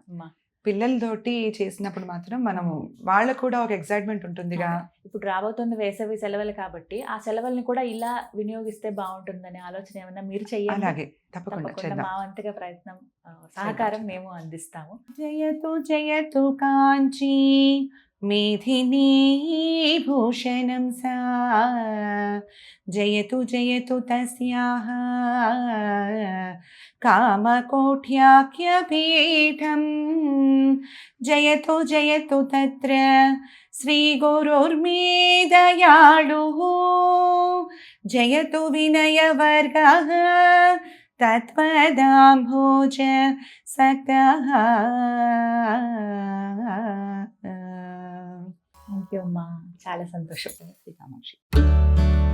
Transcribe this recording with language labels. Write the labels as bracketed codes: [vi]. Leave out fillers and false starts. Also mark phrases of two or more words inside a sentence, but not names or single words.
[te] పిల్లలతోటి చేసినప్పుడు మాత్రం మనము వాళ్ళకు కూడా ఒక ఎక్సైట్మెంట్ ఉంటుందిగా. ఇప్పుడు రాబోతుంది వేసవి సెలవులు కాబట్టి ఆ సెలవుల్ని కూడా ఇలా వినియోగిస్తే బాగుంటుందనే ఆలోచన ఏమన్నా మీరు చెయ్యాలి. అలాగే తప్పకుండా మా వంతుగా ప్రయత్నం, సహకారం మేము అందిస్తాము. [sa] జయతు జయతు కాంచి मेधिनी भूषणं सा जयतु जयतु तस्याः कामकोट्याख्यपीठं जयतु जयतु तत्र श्रीगुरुर्मे दयाळुः जयतु विनयवर्गः तत्पदाम्भोज सक्तः [en] thank you [te] అమ్మా, చాలా సంతోషం. కామాక్షి.